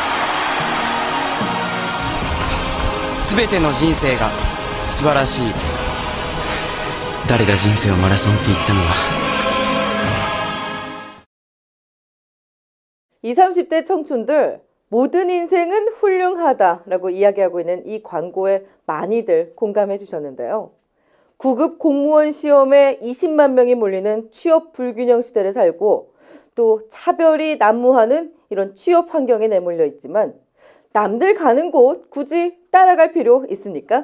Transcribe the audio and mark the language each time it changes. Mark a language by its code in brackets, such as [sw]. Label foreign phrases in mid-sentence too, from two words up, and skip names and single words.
[ja] 全ての人生が素晴らしい誰が人生をマラソンって言ったのは [ko] 20, 30대 청춘들 모든 인생은 훌륭하다라고 이야기하고 있는 이 광고에 많이들 공감해 주셨는데요. 9급 공무원 시험에 20만 명이 몰리는 취업 불균형 시대를 살고 또 차별이 난무하는 이런 취업 환경에 내몰려 있지만 남들 가는 곳 굳이 따라갈 필요 있습니까?